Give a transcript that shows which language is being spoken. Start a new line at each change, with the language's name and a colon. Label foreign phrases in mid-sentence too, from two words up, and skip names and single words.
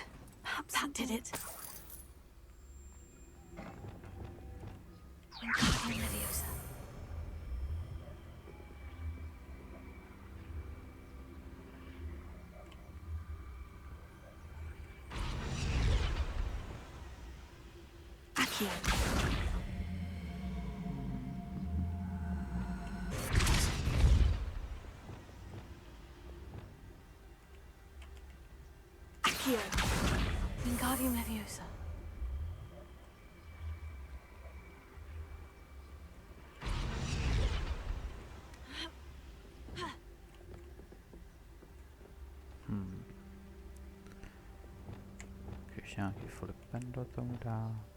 English: Perhaps that did it. Wingardium Leviosa. Accio. Wingardium Leviosa.
Czech: Když nějaký flipendo tomu dát.